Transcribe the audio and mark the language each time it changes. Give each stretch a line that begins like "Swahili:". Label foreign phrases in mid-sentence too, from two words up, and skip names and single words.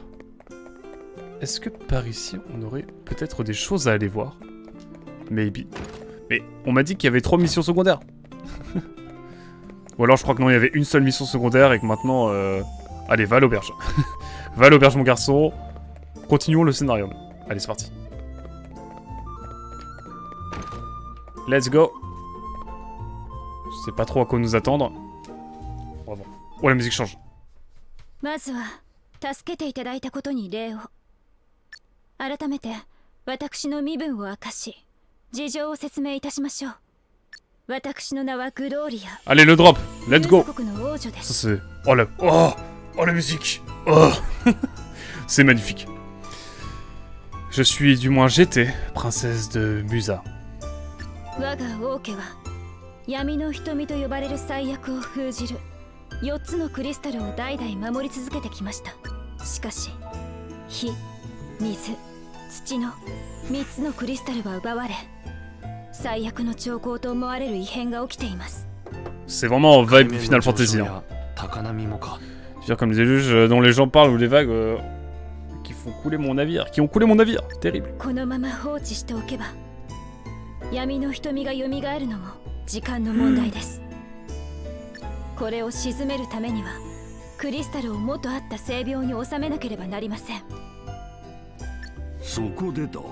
French: Est-ce que par ici, on aurait peut-être des choses à aller voir? Maybe. Mais on m'a dit qu'il y avait 3 missions secondaires. Ou alors je crois que non, il y avait une seule mission secondaire et que maintenant... Allez, va à l'auberge. Va à l'auberge, mon garçon. Continuons le scénario. Allez, c'est parti.
English: Let's go.
French: Je sais pas trop à quoi nous attendre. Bravo. Oh, la musique change.
Japanese: まずは助けていただいたことに礼を。改めて私の身分を明かし、事情を説明いたしましょう。私の名はグローリア。
French: Allez, le drop.
English: Let's go.
Japanese: 国の王女で
French: Ça
Japanese: す。
French: c'est... Oh la... Oh la musique. Oh. C'est magnifique. Je suis, du moins j'étais, princesse de Musa.
Japanese: 我が王家は闇の瞳と呼ばれる災厄を封じる4つのクリスタルを代々守り続けてきました。しかし火、水、土の3つのクリスタルは奪われ、最悪の兆候と思われる異変が起きています。
French: C'est vraiment vibe Final Fantasy. Hein.
Japanese: 高波もか。
French: Je veux dire comme des déluges dont les gens parlent ou les vagues qui font couler mon navire. Qui ont coulé mon navire. Terrible.
Japanese: このまま放置しておけば闇の瞳が蘇るのも時間の問題です。これを鎮めるためにはクリスタルを元あった性病に収めなければなりません。そこでだ。